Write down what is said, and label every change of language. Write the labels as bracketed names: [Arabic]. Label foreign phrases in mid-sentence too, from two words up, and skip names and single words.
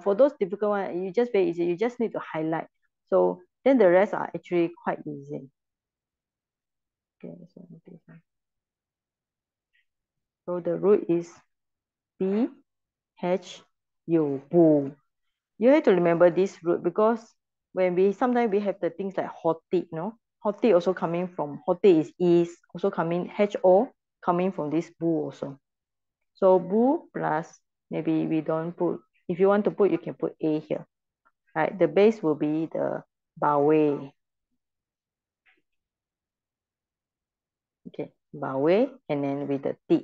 [English] For those difficult one, you just very easy. You just need to highlight. So then the rest are actually quite easy. Okay, so this one. So the root is B, H, U, boo. You have to remember this root because when sometimes we have the things like hoti, no? Hoti also coming from, hoti is also coming, HO coming from this boo also. So boo plus, maybe we don't put, if you want to put, you can put A here. Right, the base will be the bawe. Okay, bawe, and then with the T.